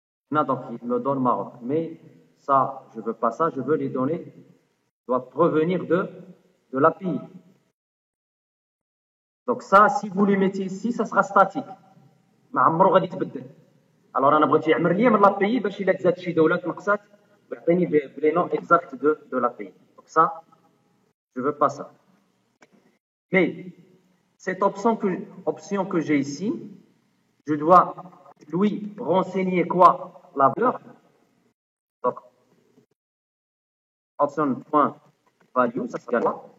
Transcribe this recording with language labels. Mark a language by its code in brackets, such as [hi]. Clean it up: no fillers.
[fr] Là, donc il me donne Maroc, mais ça, je veux pas ça, je veux les données doivent provenir de l'API. Donc ça, si vous les mettez ici, ça sera statique. [ar] ما عمره غادي يتبدل. Alors انا بغيت يعمر لي من l'API باش الا تزاد شي دوله تنقصات ويعطيني بلي نون [fr] exact de l'API. Donc ça, je veux pas ça. Mais cette option que j'ai ici, je dois lui renseigner quoi? La valeur. Donc option.value, ça sera quoi?